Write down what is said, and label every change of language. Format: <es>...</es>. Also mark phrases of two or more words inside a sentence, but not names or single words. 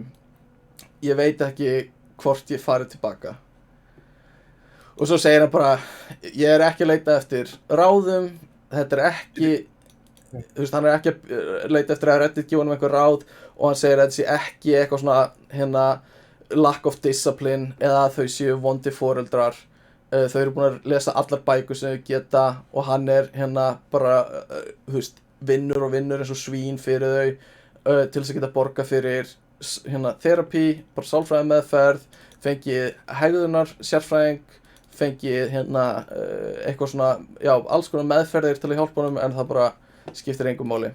<is>Ég veit ekki hvort ég farið tilbaka. Og svo segir hann bara, ég er ekki að leita eftir ráðum, þetta er ekki, hann er ekki að leita eftir að Reddit gefa honum einhver ráð og hann segir að þetta sé ekki eitthvað svona</is> <en>lack of discipline</en> <is>eða að þau séu vondi foreldrar. Þau eru búin að lesa allar bækur sem þau geta og hann er bara, vinnur og vinnur eins og svín fyrir þau til þess að geta borga fyrir therapy, bara sálfræði meðferð, fengið hegðunar sérfræðing, fengið eitthvað svona, alls konar meðferðir til að hjálpa honum en það bara skiptir engu máli.</is>